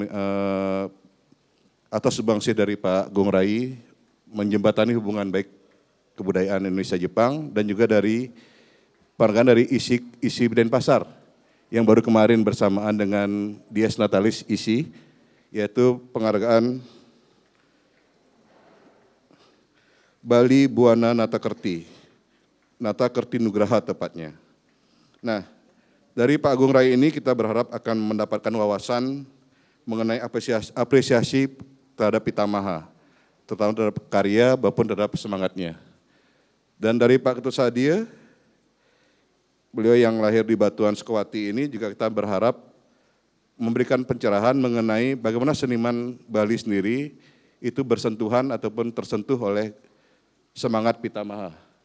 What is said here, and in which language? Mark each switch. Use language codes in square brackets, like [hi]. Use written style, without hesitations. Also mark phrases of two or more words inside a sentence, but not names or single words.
[id] atas sumbangsi dari Pak Agung Rai menjembatani hubungan baik kebudayaan Indonesia-Jepang dan juga dari penghargaan dari ISI Denpasar yang baru kemarin bersamaan dengan Dies Natalis ISI, yaitu penghargaan Bali Buana Natakerti Nugraha tepatnya. Nah, dari Pak Agung Rai ini kita berharap akan mendapatkan wawasan mengenai apresiasi terhadap Pitamaha, terutama terhadap karya maupun terhadap semangatnya. Dan dari Pak Ketut Sadia, beliau yang lahir di Batuan Sukawati ini juga kita berharap memberikan pencerahan mengenai bagaimana seniman Bali sendiri itu bersentuhan ataupun tersentuh oleh semangat Pitamaha.